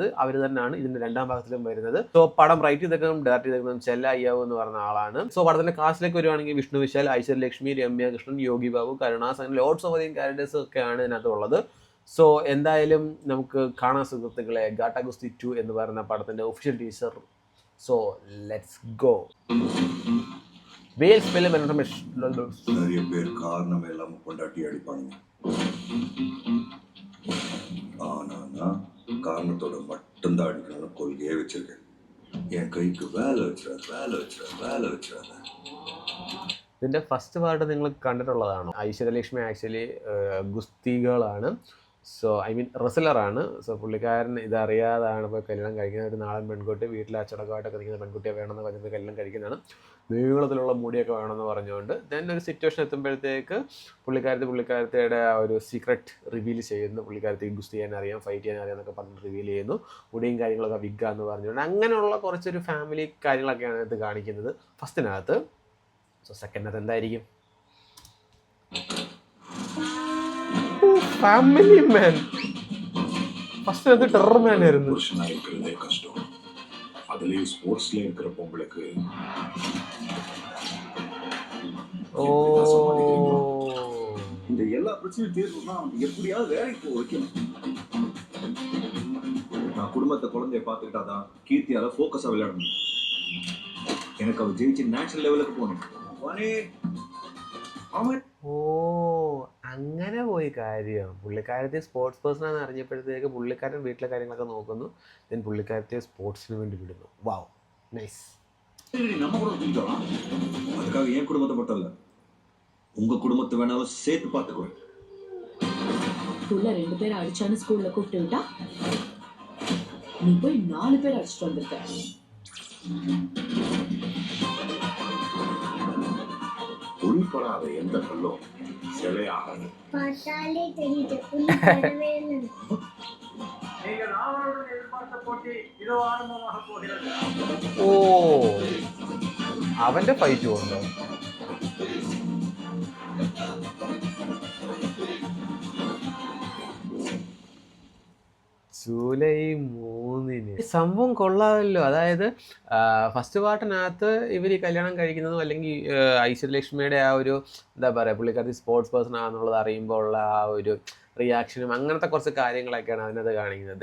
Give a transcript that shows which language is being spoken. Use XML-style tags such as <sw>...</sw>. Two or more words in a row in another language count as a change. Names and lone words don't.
<ml>അവർ തന്നെയാണ് ഇതിന്റെ രണ്ടാം ഭാഗത്തിലും വരുന്നത്. സോ പടം റൈറ്റ് ചെയ്തേക്കുന്നതും ഡയറക്ട് ചെയ്തേക്കുന്നതും ചെല്ല അയ്യാവു എന്ന് പറഞ്ഞ ആളാണ്. സോ പടത്തിന്റെ കാസ്റ്റിലേക്ക് വരുവാണെങ്കിൽ വിഷ്ണു വിശാൽ, ഐശ്വര്യലക്ഷ്മി, രമ്യ കൃഷ്ണൻ, യോഗി ബാബു, കരുണാസ് അങ്ങനെ</ml> <en>lots of</en> <ml>അധികം ക്യാരക്ടേഴ്സ് ഒക്കെയാണ് ഇതിനകത്ത് ഉള്ളത്. സോ എന്തായാലും നമുക്ക് കാണാൻ സുഹൃത്തുക്കളെ ഗാട്ടാ ഗുസ്തി 2 എന്ന് പറയുന്ന പടത്തിന്റെ</ml> <en>official teacher. So let's go. Wales film information.</en> <ta>நிறைய பேர் காரணம் எல்லாம் கொண்டாட்டி அடிப்பாங்க. ஆனா நான் காரணத்தோட மட்டும்தான் அடிக்கணும்னு கொள்கையே வச்சிருக்கேன். என் கைக்கு வேலை வச்சிடாத.</ta> <ml>ഇതിന്റെ ഫസ്റ്റ് പാർട്ട് നിങ്ങൾ കണ്ടിട്ടുള്ളതാണ്. ഐശ്വര്യലക്ഷ്മി ആക്ച്വലി ഗുസ്തികളാണ്. സോ</ml> <en>I mean</en> <ml>റെസ്ലറാണ്. സോ പുള്ളിക്കാരൻ ഇതറിയാതാണ് ഇപ്പോൾ കല്യാണം കഴിക്കുന്നത്. ഒരു നാടൻ പെൺകുട്ടി വീട്ടിൽ അച്ചടക്കമായിട്ടൊക്കെ നിൽക്കുന്ന പെൺകുട്ടിയെ വേണമെന്ന് പറഞ്ഞിട്ട് കല്യാണം കഴിക്കുന്നതാണ്. നീളത്തിലുള്ള മുടിയൊക്കെ വേണമെന്ന് പറഞ്ഞുകൊണ്ട് ദെൻ ഒരു സിറ്റുവേഷൻ എത്തുമ്പോഴത്തേക്ക് പുള്ളിക്കാരത്തിയുടെ ആ ഒരു സീക്രട്ട് റിവീൽ ചെയ്യുന്നു. പുള്ളിക്കാരത്തി ഗുസ്തി ചെയ്യാൻ അറിയാം, ഫൈറ്റ് ചെയ്യാൻ അറിയാം എന്നൊക്കെ പറഞ്ഞ് റിവീൽ ചെയ്യുന്നു. മുടിയും കാര്യങ്ങളൊക്കെ വിഗ്ഗാന്ന് പറഞ്ഞുകൊണ്ട് അങ്ങനെയുള്ള കുറച്ചൊരു ഫാമിലി കാര്യങ്ങളൊക്കെയാണ് ഇത് കാണിക്കുന്നത് ഫസ്റ്റിനകത്ത്. സോ സെക്കൻഡിനകത്ത് എന്തായിരിക്കും?</ml> <en>family man.</en> <ml>ഫസ്റ്റ് അത്</ml> <en>terror man</en> <ml>ആയിരുന്നു.</ml> <ta>புருஷனா இருக்கிறதே கஷ்டம். அதுலயும் ஸ்போர்ட்ஸ்ல இருக்கிற பொம்பளைக்கு ഓ இந்த எல்லா பிரச்சனையும் தீர்வுனா எப்படியாவது வேலைக்கு போக வைக்கணும். நான் குடும்பத்தை குழந்தைய பார்த்துக்கிட்டாதான் கீர்த்தியால ஃபோக்கஸா விளையாட முடியும். எனக்கு அவ ஜெயிச்சு</ta> <en>national levelக்கு</en> <ta>போகணும்.</ta> <ml>ഓ അങ്ങനെ പോയി കാര്യം. പുള്ളിക്കാരത്തെ</ml> <en>sports person</en> <ml>ആണെന്ന് അറിഞ്ഞപ്പോഴത്തേക്ക് പുള്ളിക്കാരൻ വീട്ടിലെ കാര്യങ്ങളൊക്കെ നോക്കുന്നു. ദെൻ പുള്ളിക്കാരത്തെ സ്പോർട്സിന് വേണ്ടി വിടുന്നു.</ml> <en>Wow, nice.</en> <ta>நம்ம குடும்பம் தூக்கிக்கலாம். அதுக்காக என் குடும்பத்தை மட்டும் இல்ல உங்க குடும்பத்தை வேணாலும் சேர்த்து பார்த்துக்குவேன். புள்ள 2 பேர் அடிச்சான்னு ஸ்கூல்ல கூப்பிட்டு விட்டா நீ போய் 4 பேர் அடிச்சுட்டு வந்திருக்க. உள்படாத எந்த கல்லும் சிலையாகாது. பார்த்தாலே தெரியுது புள்ளி இல்லை. நீங்கள் ஆவலுடன் எதிர்பார்த்த போட்டி இதோ ஆரம்பமாக போகிறது.</ta> <ml>ഓ അവന്റെ ഫൈറ്റ് ഉണ്ടോ? ജൂലൈ 3 സംഭവം കൊള്ളാമല്ലോ. അതായത് ഫസ്റ്റ് പാർട്ടിനകത്ത് ഇവർ കല്യാണം കഴിക്കുന്നതും അല്ലെങ്കിൽ ഐശ്വര്യലക്ഷ്മിയുടെ ആ ഒരു എന്താ പറയുക പുള്ളിക്കാരത്തി</ml> <en>sports person</en> <ml>ആണെന്നുള്ളത് അറിയുമ്പോൾ ഉള്ള ആ ഒരു റിയാക്ഷനും അങ്ങനത്തെ കുറച്ച് കാര്യങ്ങളൊക്കെയാണ് അതിനകത്ത് കാണിക്കുന്നത്.</ml>